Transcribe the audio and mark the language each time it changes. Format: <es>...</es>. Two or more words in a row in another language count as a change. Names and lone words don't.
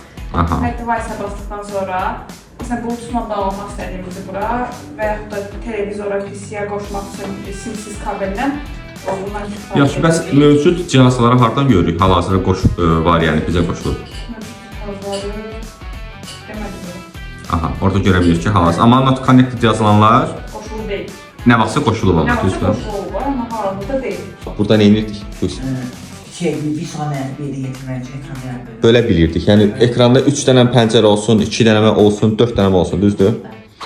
<en>Add Device-a</en> <az>basdıqdan sonra məsələn, Bluetooth-la bağlamaq istədiyimizi bura və yaxud da televizora, PC-yə qoşmaq üçün simsiz kabeldən bundan istifadə Yaxşı, bəs mövcud cihazlara hardan görürük? Hal-hazırda var, yəni bizə qoşulur. Aha, orada görə bilir ki, hal-hazırda. Amma</az> <en>not connected</en> <az>yazılanlar qoşulu deyil. nə vaxtsa qoşulub amma, Yaxşı düzdür? qoşulu var, amma hal-hazırda deyil. Burada nə edirdik? Bir saniye bir yetirmeci ekran Bölə bilirdik. Yəni ekranda 3 dənə pəncərə olsun, 2 dənə olsun, 4 dənə olsun, düzdür?</az>